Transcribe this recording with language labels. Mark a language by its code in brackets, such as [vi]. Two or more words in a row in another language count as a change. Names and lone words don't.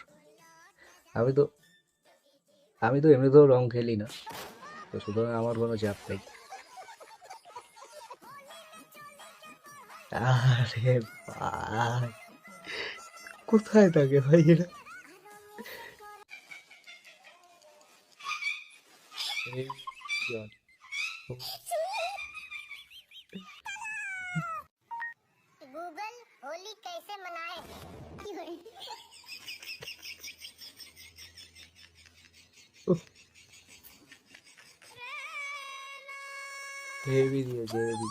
[bn] আমি তো আমি তো এমনিতেও রং খেলি না, তো সুতরাং আমার কোনো চাপ নেই। আরে ভাই, কোথায় থাকে ভাই এরা? এই জন। [hi] गूगल होली कैसे मनाए। [bn] হেভি দিয়েছে হেভি।